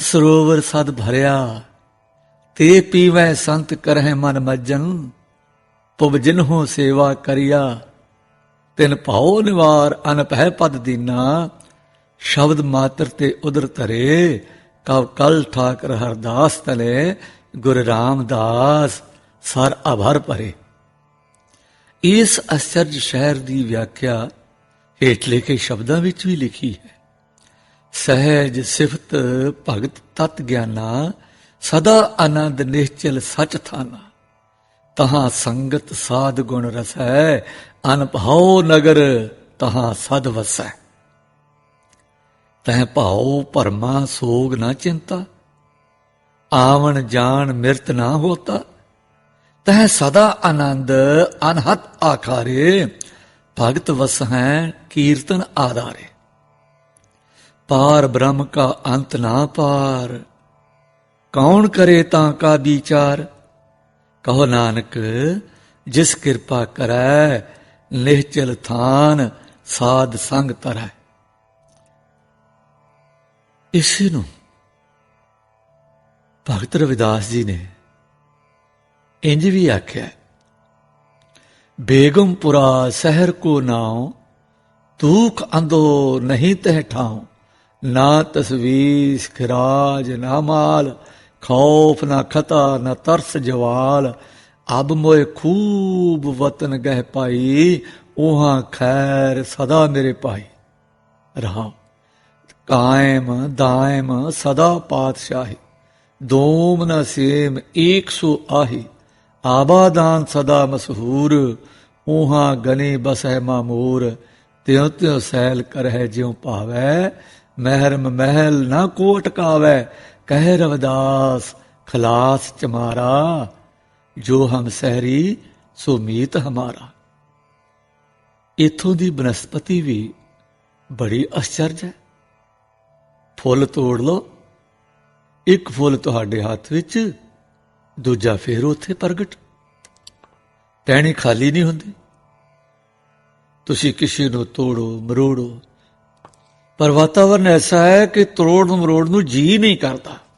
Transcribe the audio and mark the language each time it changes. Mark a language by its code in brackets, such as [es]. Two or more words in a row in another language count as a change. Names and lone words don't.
[pa] ਸਰੋਵਰ ਸਦ ਭਰਿਆ, ਤੇ ਪੀਵੈ ਸੰਤ ਕਰਹਿ ਮਨ ਮੱਜਨ, ਪੁਬ ਜਿਨਹੁ ਸੇਵਾ ਕਰਿਆ, ਤਿਨ ਭਾਉ ਨਿਵਾਰ ਅਨਭੈ ਪਦ ਦੀਨਾ, ਸ਼ਬਦ ਮਾਤਰ ਤੇ ਉਦਰ ਧਰੇ, ਕਵ ਕਲ ਠਾਕਰ ਹਰਦਾਸ ਤਲੇ, ਗੁਰ ਰਾਮਦਾਸ ਸਰ ਅਭਰ ਭਰੇ। ਇਸ ਅਸਚਰਜ ਸ਼ਹਿਰ ਦੀ ਵਿਆਖਿਆ ਹੇਠ ਲਿਖੇ ਸ਼ਬਦਾਂ ਵਿੱਚ ਵੀ ਲਿਖੀ ਹੈ। [hi] सहज सिफत भगत तत ज्ञाना, सदा आनंद निश्चल सच थाना। तहां संगत साध गुण रसै, अनभाव नगर तहां सद वसै। तह भाव भरमा सोग न चिंता, आवन जान मृत ना होता। तह सदा आनंद अनहत आखारे, भगत वस हैं कीर्तन आधारे। पार ब्रह्म का अंत ना पार, कौन करे तां का विचार। कहो नानक जिस कृपा करै, निश्चल थान साध संग तरੈ। [pa] इसी ਨੂੰ ਭਗਤ ਰਵਿਦਾਸ ਜੀ ਨੇ ਇੰਜ ਭੀ ਆਖਿਆ, [hi] बेगमपुरा शहर को नाव, दुख अंधो नहीं तह ठाऊं। ना तस्वीर खिराज ना माल, खौफ ना खता ना तरस जवाल। अब मोए खूब वतन गह पाई, उहां खैर सदा मेरे पाई। रहा कायम दायम सदा पातशाही, दोम न सेम एक सो आही। आबादान सदा मशहूर, उहां गने बसै मामूर। त्यों त्यों सैल करहै ज्यों पावै, महरम महल ना को अटकावै। कह रविदास खलास चमारा, जो हम सहरी सो मीत हमारा। [pa] ਇਥੋਂ ਦੀ ਬਨਸਪਤੀ ਭੀ ਬੜੀ ਆਸ਼ਚਰਜ ਹੈ। फुੱਲ ਤੋੜ ਲੋ, ਇੱਕ ਫੁੱਲ ਤੁਹਾਡੇ ਹੱਥ ਵਿੱਚ, ਦੂਜਾ ਫੇਰ ਉੱਥੇ ਪ੍ਰਗਟ। ਟਹਿਣੀ ਖਾਲੀ ਨਹੀਂ ਹੁੰਦੀ। ਤੁਸੀਂ ਕਿਸੇ ਨੂੰ ਤੋੜੋ ਮਰੋੜੋ, ਪਰ ਵਾਤਾਵਰਨ ਐਸਾ ਹੈ ਕਿ ਤੋੜ ਮਰੋੜ ਨੂੰ ਜੀ ਨਹੀਂ ਕਰਦਾ।